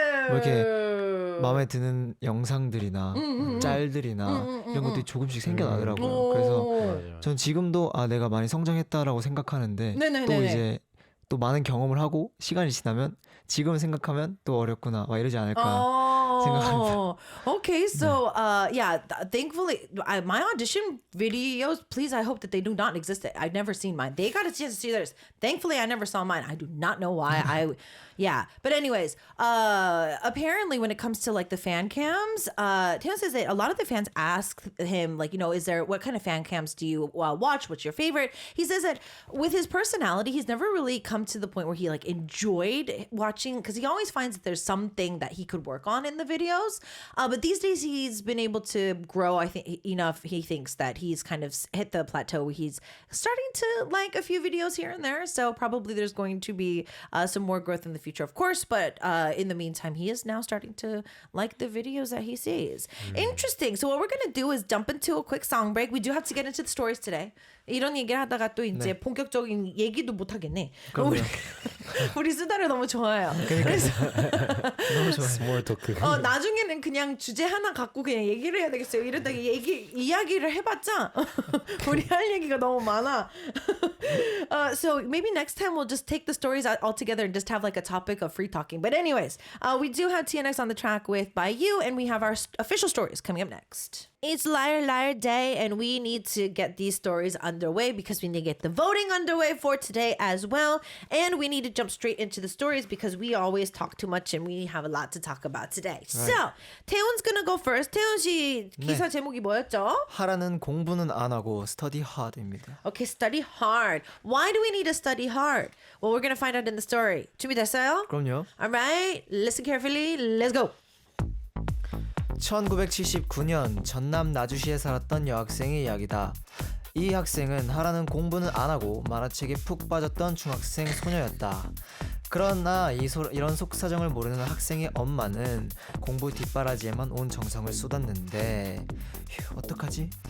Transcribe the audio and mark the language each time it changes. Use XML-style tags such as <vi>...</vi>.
<ko>뭐 이렇게 마음에 드는 영상들이나 짤들이나 이런 것들이 조금씩 생겨나더라고요. 그래서 맞아요. 전 지금도 내가 많이 성장했다라고 생각하는데 네네네네. 또 이제 또 많은 경험을 하고 시간이 지나면 지금 생각하면 또 어렵구나 막 이러지 않을까 생각합니다.</ko> <en>Okay, so thankfully, my audition videos, please, I hope that they do not exist. I've never seen mine. They got a chance to see theirs. Thankfully, I never saw mine. I do not know why. But anyways, apparently, when it comes to like the fan cams, Taylor says that a lot of the fans ask him, like, what kind of fan cams do you watch? What's your favorite? He says that with his personality, he's never really come to the point where he like enjoyed watching, because he always finds that there's something that he could work on in the videos. But these days he's been able to grow, I think, enough. He thinks that he's kind of hit the plateau. He's starting to like a few videos here and there. So probably there's going to be some more growth in the future, of course. But in the meantime, he is now starting to like the videos that he sees. Interesting. So what we're going to do is jump into a quick song break. We do have to get into the stories today.</en> <ko>이런 얘기를 하다가 또 이제 본격적인 얘기도 못 하겠네. 우리 수다를 너무 좋아해요. 그래서 너무 좋아요. 스몰 토크. 나중에는 그냥 주제 하나 갖고 그냥 얘기를 해야 되겠어요. 이러다가 이야기를 해봤자 우리 할 얘기가 너무 많아.</ko> <en>So maybe next time we'll just take the stories all together and just have like a topic of free talking. But anyways, we do have TNX on the track with By You, and we have our official stories coming up next. It's Liar Liar Day, and we need to get these stories underway because we need to get the voting underway for today as well. And we need to jump straight into the stories because we always talk too much and we have a lot to talk about today. Right. So, 태훈's gonna go first.</en> <ko>태훈 씨 기사 제목이 뭐였죠? 하라는 공부는 안 하고</ko> <en>study hard</en> <ko>입니다.</ko> <en>Okay, study hard. Why do we need to study hard? Well, we're gonna find out in the story.</en> <ko>준비됐어요? 그럼요.</ko> <en>Alright, listen carefully. Let's go.</en> <ko>1979년 전남 나주시에 살았던 여학생의 이야기다. 이 학생은 하라는 공부는 안 하고 만화책에 푹 빠졌던 중학생 소녀였다. 그러나 이런 속사정을 모르는 학생의 엄마는 공부 뒷바라지에만 온 정성을 쏟았는데 어떡하지?</ko>